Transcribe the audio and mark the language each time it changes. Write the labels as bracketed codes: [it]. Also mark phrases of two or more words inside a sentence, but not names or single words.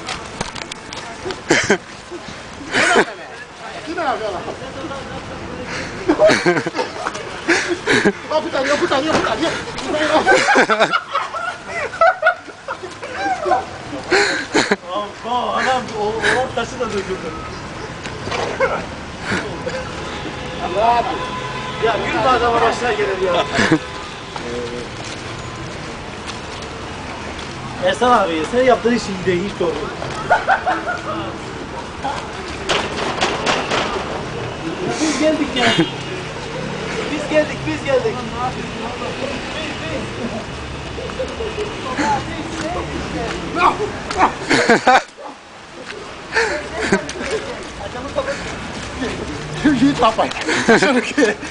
[pt] Aqui não, olha lá. Ó, putaria. O homem tá sendo doido. [tr] Ya bir daha da var aşağı gelir ya. Ersan abi, sen yaptığın iş iyi değil, hiç doğru. Biz geldik ya. Biz geldik. [pt] Jiu-jitsu, rapaz. Achando que...